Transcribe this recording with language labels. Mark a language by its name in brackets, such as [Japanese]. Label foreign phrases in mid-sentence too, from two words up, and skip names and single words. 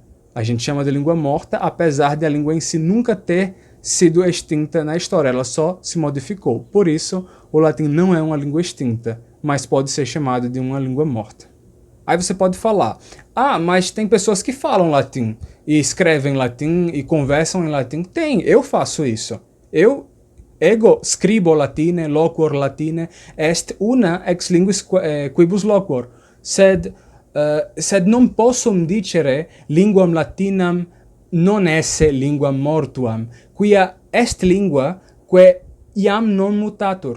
[Portuguese] A gente chama de língua morta, apesar de a língua em si nunca ter sido extinta na história, ela só se modificou. Por isso, o latim não é uma língua extinta, mas pode ser chamado de uma língua morta. Aí você pode falar, mas tem pessoas que falam latim, e escrevem latim, e conversam em latim. Tem, eu faço isso. [Latin] Ego scribo latine, loquor latine, est una ex linguis quibus loquor, sed non possum dicere linguam latinam non esse linguam mortuam, quia est lingua que iam non mutatur.